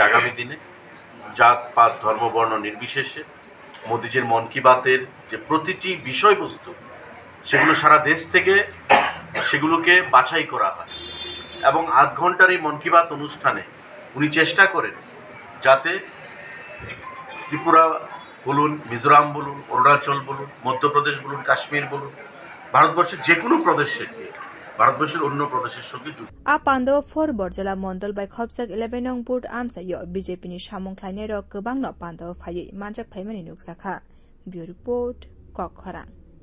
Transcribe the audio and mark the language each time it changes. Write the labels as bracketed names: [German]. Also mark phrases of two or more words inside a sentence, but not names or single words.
[Bangla] আগামী দিনে জাত পাত ধর্ম বর্ণ নির্বিশেষে মোদিজির মন কি বাতের যে প্রতিটি বিষয়বস্তু সেগুলো সারা দেশ থেকে সেগুলোকে বাছাই করা হয় এবং আধ ঘন্টার এই মন কি বাত অনুষ্ঠানে উনি চেষ্টা করেন যাতে ত্রিপুরা বলুন মিজোরাম বলুন অরুণাচল বলুন মধ্যপ্রদেশ বলুন কাশ্মীর বলুন ভারতবর্ষের যে কোনো প্রদেশের ভারতবর্ষের অন্য প্রদেশের সঙ্গে যুক্ত [Turkic languages] आ पान्डव फर बर्जला मण्डल बाय खबजाक 11 नং बुट आमसायो बीजेपीनि सामुंख्लायनाय र गोबां न पान्डव फायै मानजाक फायमानि नुकसाखा [English] bureau report [Turkic languages] ककखरां।